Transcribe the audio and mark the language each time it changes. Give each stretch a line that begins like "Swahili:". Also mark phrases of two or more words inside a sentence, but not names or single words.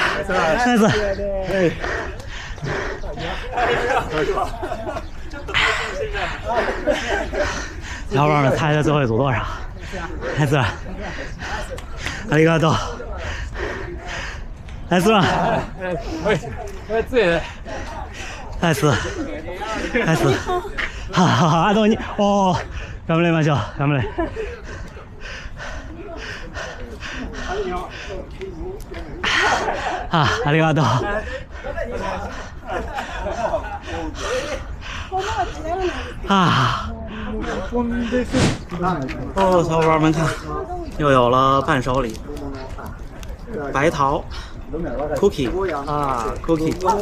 Chinese: 小伙伴们猜猜最后一组多少？来自，
Japanese: ありがとう。
Chinese: 来自，来自，来自。好好好，
Japanese: あと2。おー、頑張りましょう。頑張れ。ありがとう。
Chinese: 哦，小伙伴们看，又有了伴手礼，白桃 cookie 啊 cookie。